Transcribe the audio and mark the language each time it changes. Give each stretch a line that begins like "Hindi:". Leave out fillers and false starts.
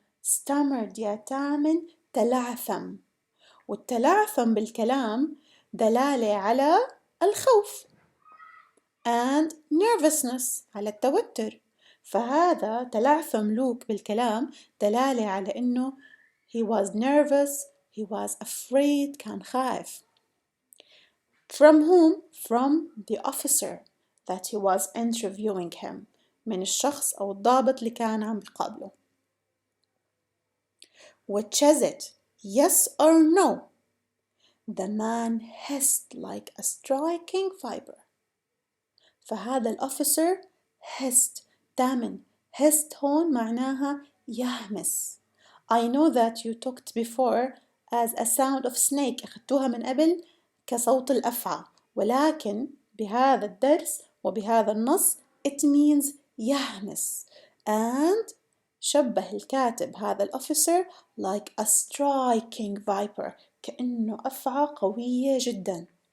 Arabic: Stammered يا تامن تلعثم. والتلعثم بالكلام دلالة على الخوف
English: and nervousness
Arabic: على التوتر. فهذا تلعثم لوك بالكلام دلالة على إنه
English: he was nervous, he was afraid,
Arabic: كان خائف.
English: From whom? From the officer that he was interviewing him.
Arabic: من الشخص أو الضابط اللي كان عم بيقابله.
English: Which is it? Yes or no? The man hissed like a striking viper.
Arabic: فهذا الأوفيسر hissed. دائما hissed هون معناها يهمس.
English: I know that you talked before as a sound of snake.
Arabic: أخذتوها من قبل كصوت الأفعى، ولكن بهذا الدرس وبهذا النص
English: it means
Arabic: يهمس. And شبه الكاتب هذا الأوفيسر
English: like a striking viper،
Arabic: كأنه أفعى قوية جدا.